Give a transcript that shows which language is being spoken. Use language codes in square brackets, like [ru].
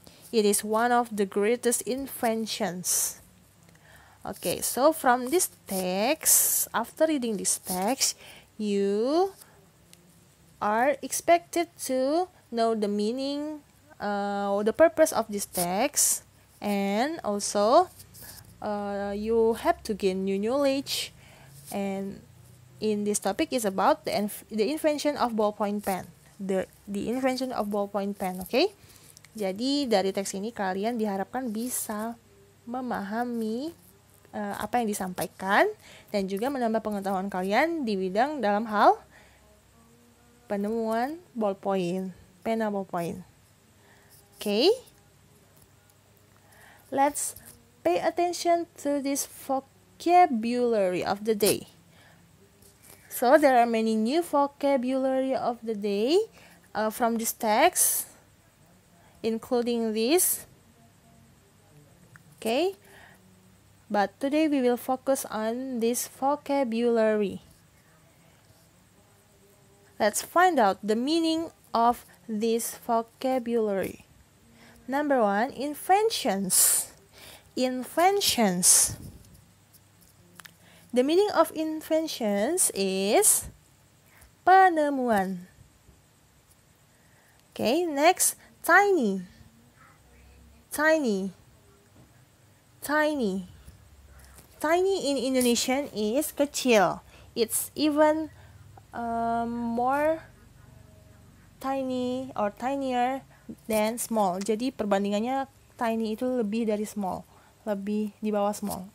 [en] It is one of the greatest inventions. Okay, so from this text, after reading this text, you are expected to know the meaning, the purpose of this text, and also you have to gain new knowledge. And in this topic is about the invention of ballpoint pen. The invention of ballpoint pen, okay? [id] Jadi dari teks ini kalian diharapkan bisa memahami apa yang disampaikan dan juga menambah pengetahuan kalian di bidang dalam hal penemuan ballpoint, pena ballpoint. [en] Okay? Let's pay attention to this vocabulary of the day. So there are many new vocabulary of the day from this text, including this. Okay? But today we will focus on this vocabulary. Let's find out the meaning of this vocabulary. Number 1, inventions. Inventions. The meaning of inventions is penemuan. Okay, next, tiny. Tiny. Tiny. Tiny in Indonesian is kecil. It's even more tiny or tinier than small. [id] Jadi perbandingannya tiny itu lebih dari small, lebih di bawah small.